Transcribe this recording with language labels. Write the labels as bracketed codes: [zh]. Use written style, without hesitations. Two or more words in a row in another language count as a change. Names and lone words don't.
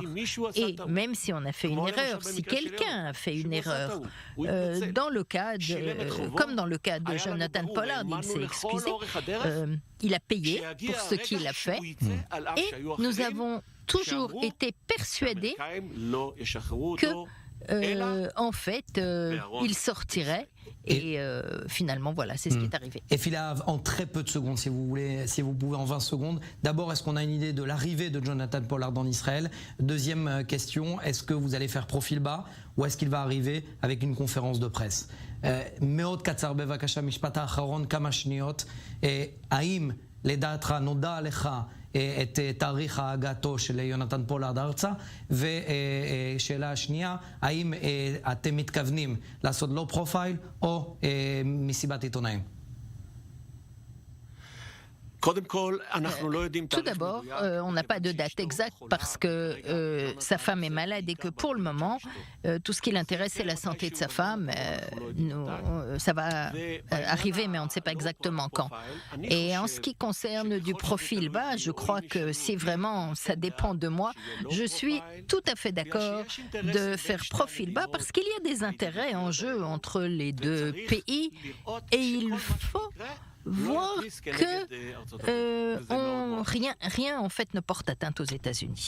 [fr] Et même si on a fait une erreur, si quelqu'un a fait une erreur, comme dans le cas de Jonathan Pollard, il s'est excusé, il a payé pour ce qu'il a fait, et nous avons toujours été persuadés que, en fait, il sortirait. Et finalement, voilà, c'est ce qui est arrivé. Efi Lahav, en très peu de secondes, si vous pouvez, en 20 secondes. D'abord, est-ce qu'on a une idée de l'arrivée de Jonathan Pollard en Israël? Deuxième question, est-ce que vous allez faire profil bas ou est-ce qu'il va arriver avec une conférence de presse? [he] מאוד קצר בבקשה, משפט האחרון, כמה שניות. האם לדעתך נודע לך את תאריך הגעתו של יונתן פולארד ארצה? ושאלה השנייה, האם אתם מתכוונים לעשות לו פרופייל או מסיבת עיתונאים? [fr] Tout d'abord, on n'a pas de date exacte parce que sa femme est malade et que pour le moment, tout ce qui l'intéresse, c'est la santé de sa femme. Ça va arriver, mais on ne sait pas exactement quand. Et en ce qui concerne du profil bas, je crois que si vraiment ça dépend de moi, je suis tout à fait d'accord de faire profil bas parce qu'il y a des intérêts en jeu entre les deux pays et il faut voir que rien en fait ne porte atteinte aux États-Unis.